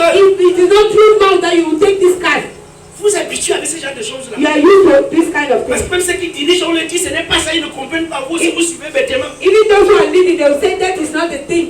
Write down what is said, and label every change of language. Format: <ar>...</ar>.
<en>If it is not through mouth that you will take this cast,</en> <fr>Vous habituez avec ce genre de</fr> <en>you</en> <fr>choses-là.</fr> <en>are used to this kind of</en> <fr>Parce</fr> <en>thing.</en> <fr>que même ceux qui dirigent, on leur dit, ce n'est pas ça, ils ne comprennent pas. Vous, si vous suivez bêtement.</fr> <en>Even those who are leading, they will say that is not the thing.</en>